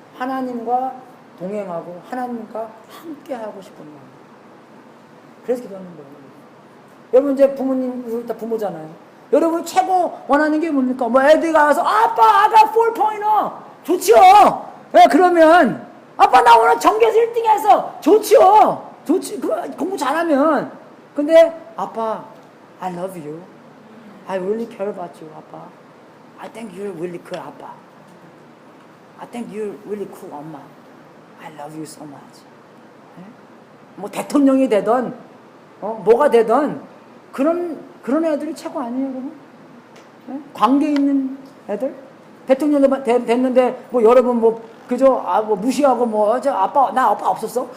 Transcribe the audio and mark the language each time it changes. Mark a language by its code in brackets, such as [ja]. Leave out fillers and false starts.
[ko] 하나님과 동행하고 하나님과 함께 하고 싶은 마음. 그래서 기도하는 거예요. 여러분 이제 부모님, 우리 다 부모잖아요. 여러분 최고 원하는 게 뭡니까? 뭐 애들이 가서 아빠 아가 4.0 좋지요. 네, 그러면 아빠 나 오늘 전교에서 1등 해서 좋지요. 좋지. 공부 잘하면. 근데 아빠 [en] I love you. I really care about you, 아빠. I think you're really cool, 아빠. I think you're really cool, 엄마. I love you so much. 네? [ko] 뭐 대통령이 되던 뭐가 되던 그런 애들이 최고 아니에요, 여러분? 네? 관계 있는 애들? 대통령 됐는데 뭐 여러분 뭐 그저 뭐 무시하고 뭐 저 아빠 나 아빠 없었어?